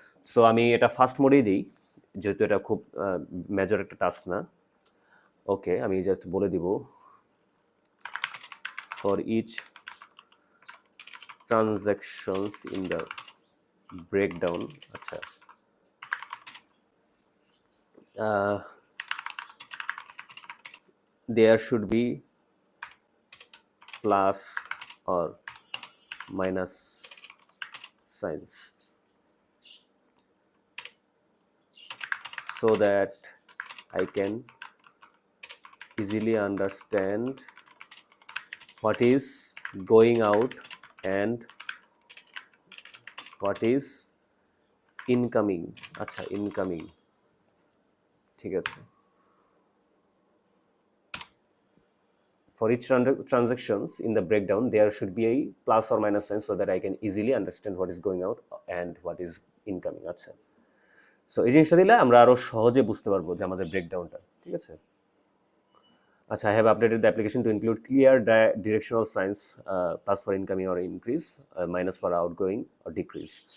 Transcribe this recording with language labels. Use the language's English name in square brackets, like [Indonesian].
[Bangla] So আমি এটা fast মোডেই দিই যেহেতু এটা খুব মেজর একটা টাস্ক না। [English] okay, [Bangla] আমি জাস্ট বলে দিব [English] For each transactions in the breakdown. আচ্ছা, there should be plus or minus signs so that I can easily understand what is going out and what is incoming। [Bangla] আচ্ছা, ইনকামিং, ঠিক আছে। [English] for each transactions in the breakdown there should be a plus or minus sign so that I can easily understand what is going out and what is incoming. [Bangla] আচ্ছা, so এই জিনিসটা দিলে আমরা আরো সহজে বুঝতে পারবো যে আমাদের ব্রেকডাউনটা, ঠিক আছে। [English] আচ্ছা, I have updated the application to include clear directional signs, plus for incoming or increase, minus for outgoing or decrease.